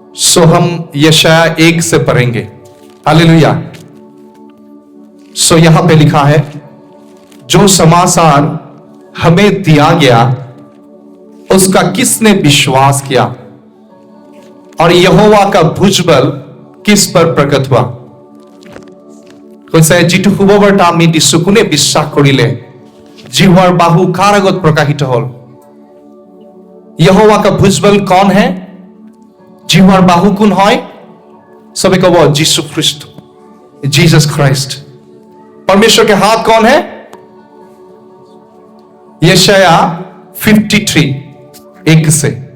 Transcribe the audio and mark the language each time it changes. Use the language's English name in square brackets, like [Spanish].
[Hindi] सो हम यशाया 1 से पढ़ेंगे। हालेलुया। सो यहां पे लिखा है, जो समाचार हमें दिया गया उसका किसने विश्वास किया, और यहोवा का भुजबल किस पर प्रकट हुआ। [Assamese] কৈছে যিটো শুভবাৰ্তা আমি দিছো কোনে বিশ্বাস কৰিলে, জিহ্বার বাহু কাৰ আগত প্ৰকাশিত হল। [Hindi] यहोवा का भुजबल कौन है, [Assamese] जिह्वार बाहु [Hindi] कौन है, सबे कहो यीशु ख्रिस्ट, जीसस क्राइस्ट। परमेश्वर के हाथ कौन है, यशाया 53:1 से।